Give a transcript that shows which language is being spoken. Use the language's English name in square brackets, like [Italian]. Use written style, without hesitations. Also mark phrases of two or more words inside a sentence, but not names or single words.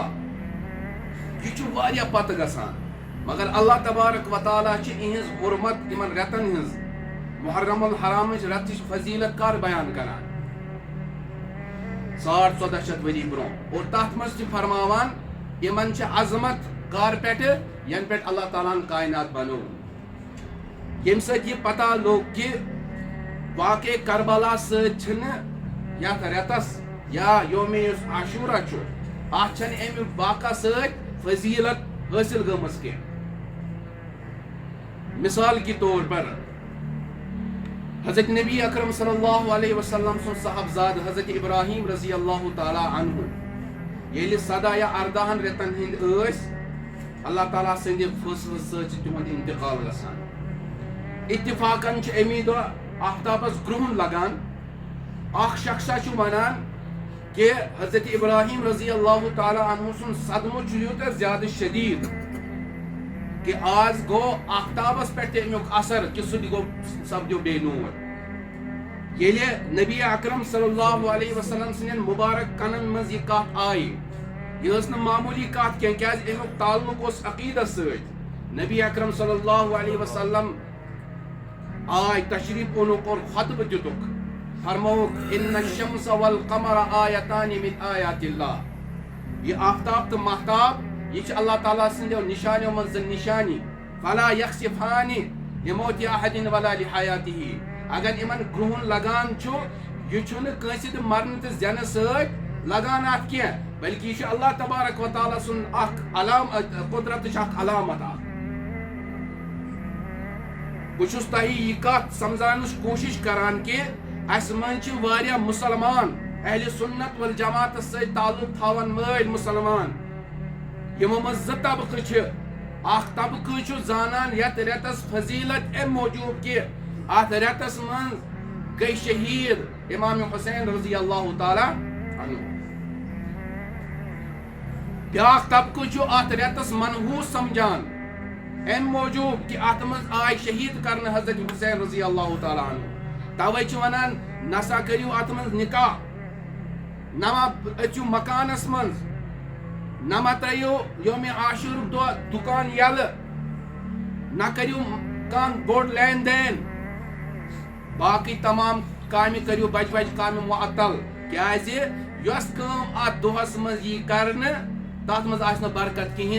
[Kashmiri] یہ چھُ واریاہ پتہٕ گژھان، مگر اللہ تبارک و تعالیٰ چھِ یِہنٛز حرمت یمن رٮ۪تن ہٕنٛز، محرم الحرامٕچ رٮ۪تٕچ فضیلت کر بیان کران؟ 1450 ؤری برونٛہہ، اور تتھ منٛز چھِ فرماوان یمن چھِ عظمت کر پٮ۪ٹھٕ، ین پہ اللہ تعالیٰ کائنات بنو یم سۭتۍ یہ پتہ لوگ کہ واقع کربلا سۭتۍ یتھ رٮ۪تس یا یوم عاشورہ چھُ اتھ چھنہٕ امہِ واقعہ سۭتۍ فضیلت حٲصِل گٔمٕژ کینٛہہ. [Urdu] مثال کے طور پر [Kashmiri] حضرت نبی اکرم صلی اللہ علیہ وسلم سن صاحبزاد حضرت ابراہیم رضی اللہ تعالیٰ عنہ ییٚلہِ 17 یا 18 رٮ۪تن ہٕنٛدۍ ٲسۍ اللہ تعالیٰ سٕنٛدِ فٲصلہٕ سۭتۍ چھُ تِہُنٛد انتقال گژھان. اتفاقن چھُ امی دۄہ آفتابس گرٛہُن لگان. اکھ شخصا چھُ ونان کہ حضرت ابراہیم رضی اللہ تعالیٰ عنہ سن صدمہ چھُ یوٗتاہ زیادٕ شدید کہ آز گو آفتابس پہ امیک اثر کہ سہ گو سپدو بے نور. ییٚلہِ نبی اکرم صلی اللہ علیہ وسلم سن مبارک کنن مز یہ کتھ آئی یہ ٲس نہٕ معمولی کتھ کینٛہہ کیازِ امیک تعلق اوس عقیدس سۭتۍ. نبی اکرم صلی اللہ علیہ وسلم آئی تشریف اونُکھ اور خطبہ دِتُکھ فرموک [Arabic] ان الشمس والقمر آیتان من آیات اللہ. [Kashmiri] یہ آفتاب تو ماہتاب یہ اللہ تعالیٰ سندیو نشانیو من زن نشانی [Arabic] فلا یخسفان لموت احد ولا لحیاته. [Kashmiri] اگر امن گرہن لگان چھو یہ چھنہ کٲنٛسہِ تہِ مرنہٕ تہٕ زینہٕ سۭتۍ لگان اتھ کینٛہہ بلکہ یہ اللہ تبارک و تعالیٰ سن اخ قدرتٕچ اخ علامت اخ. بہٕ چھُس تۄہہِ یہِ کتھ سمجھاونٕچ کوٗشش کران کہ اس من چھِ واریاہ مسلمان اہل سنت والجماعت سۭتۍ تعلق تھاون وٲلۍ مسلمان یمو منٛز 2 طبقہٕ چھِ. اکھ طبقہٕ چھُ زانان یتھ رٮ۪تس فضیلت امہِ موٗجوٗب کہ اتھ رٮ۪تس منٛز گٔے شہید امام حسین رضی اللہ تعالیٰ عنہ. بیٛاکھ طبقہٕ چھُ اتھ رٮ۪تس منحوس سمجھان امہِ موٗجوٗب کہ اتھ منٛز آے شہید کرنہٕ حضرت حسین رضی اللہ تعالیٰ عنہ. توے چھِ ونان نسا کٔرِو اتھ منٛز نکاح نہ ما أژِو مکانس منٛز نہ ما ترٲیِو یومِ عاشورُک دۄہ دُکان یلہٕ نہ کٔرِو کانٛہہ بوٚڑ لین دین باقٕے تمام کامہِ کٔرِو بجہِ بجہِ کامہِ معطل کیازِ یۄس کٲم اتھ دۄہس منٛز یی کرنہٕ تتھ منٛز آسہِ نہٕ برکت کِہیٖنۍ.